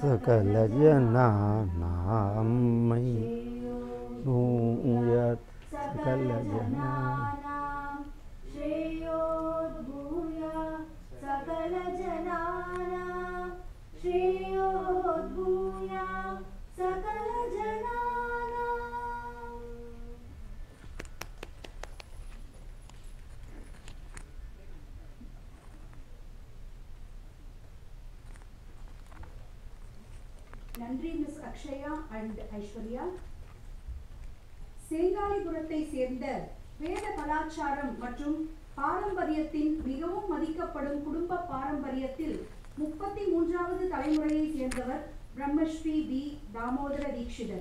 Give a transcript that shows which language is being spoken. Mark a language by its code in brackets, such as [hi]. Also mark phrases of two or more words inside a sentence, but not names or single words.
[sa] सकलजनानां, भूयात् सकलजनानां, श्रेयो भूयात् सकलजनानां, श्रेयो भूयात् सकलजनानां. [ta] நன்றி மிஸ் அக்ஷயா அண்ட் ஐஸ்வர்யா. சேங்காலிபுரத்தை சேர்ந்த வேத கலாச்சாரம் மற்றும் பாரம்பரியத்தின் மிகவும் மதிக்கப்படும் குடும்ப பாரம்பரியத்தில் 33வது தலைமுறையை சேர்ந்தவர் பிரம்மஸ்ரீ பி தாமோதர தீட்சிதர்.